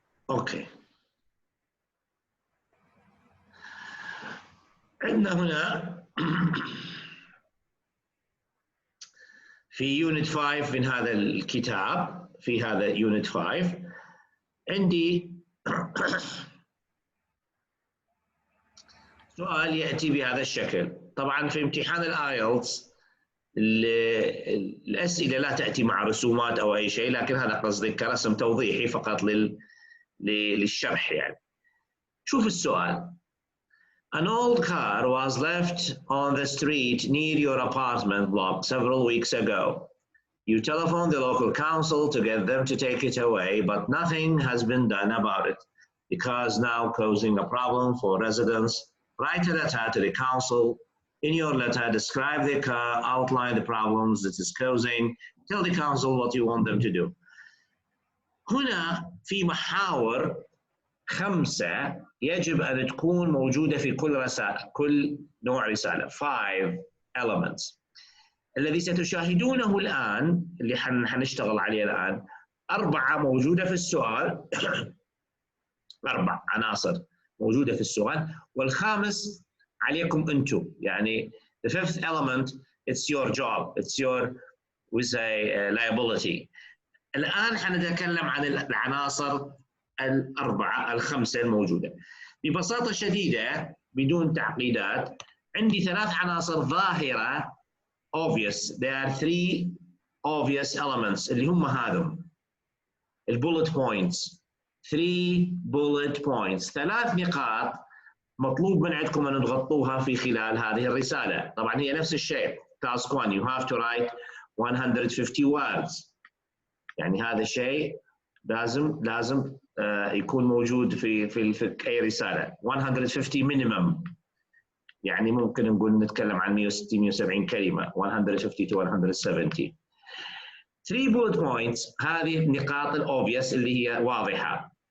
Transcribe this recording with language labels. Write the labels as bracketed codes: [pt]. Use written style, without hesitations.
[ar] اوكي عندنا هنا في يونت 5 من هذا الكتاب، في هذا يونت 5 عندي سؤال يأتي بهذا الشكل. طبعا في امتحان الايلتس الأسئلة لا تأتي مع رسومات أو أي شيء، لكن هذا قصدي كرسم توضيحي فقط للشرح يعني. شوف السؤال. [en] An old car was left on the street near your apartment block several weeks ago. You telephoned the local council to get them to take it away, but nothing has been done about it. The car is now causing a problem for residents. Write a letter to the council. In your letter, describe the car, outline the problems it is causing, tell the council what you want them to do. [ar] هنا في محاور 5 يجب أن تكون موجودة في كل رسالة، كل نوع رسالة. [en] 5 elements. [ar] الذي ستشاهدونه الآن اللي حنشتغل عليه الآن 4 موجودة في السؤال. 4 عناصر موجودة في السؤال، والخامس عليكم أنتم. [en] يعني the 5th element it's your job, it's your we say liability. [ar] الآن حنتكلم عن العناصر ال5 الموجودة ببساطة شديدة بدون تعقيدات. عندي 3 عناصر ظاهرة obvious. [en] There are 3 obvious elements [ar] اللي هم هذم البولت [en] points. [ar] 3 bullet points، 3 نقاط مطلوب من عندكم أن تغطوها في خلال هذه الرسالة. طبعا هي نفس الشيء [en] task 1 you have to write 150 words. [ar] يعني هذا الشيء لازم يكون موجود في أي رسالة. 150 minimum، يعني ممكن نقول نتكلم عن 160 170 كلمة. [en] 150 to 170. [ar] 3 bullet points هذه النقاط الأوبيس اللي هي واضحة.